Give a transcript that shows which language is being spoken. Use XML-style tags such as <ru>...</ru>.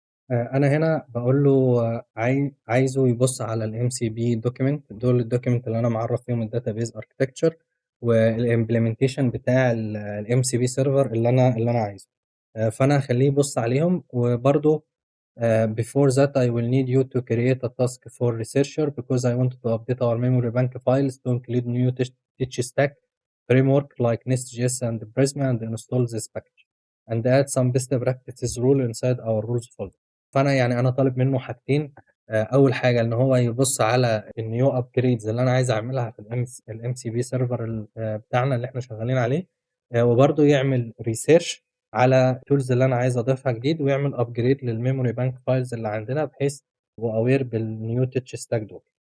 <ar>أنا هنا باقول له عايزه يبُص على الMCP document دول الdocument اللي أنا معرّف فيهم الdatabase architecture والimplementation بتاع الMCP server اللي أنا عايزه. فأنا هاخلّيه يبُص عليهم، وبرضه</ar> <en>before that I will need you to create a task for researcher because I want to update our memory bank files to include new tech stack framework like Nest.js and Prisma and install this package and add some best practices rule inside our rules folder.</en> <ar>فأنا يعني أنا طالب منه حاجتين. أول حاجة إن هو يبُص على الnew upgrades اللي أنا عايز أعملها في الMCP server بتاعنا اللي إحنا شغالين عليه. وبرضه يعمل research على الtools اللي أنا عايز أضيفها جديد، ويعمل upgrade للmemory bank files اللي عندنا بحيث يبقوا aware بالnew tech stack دول.</ar>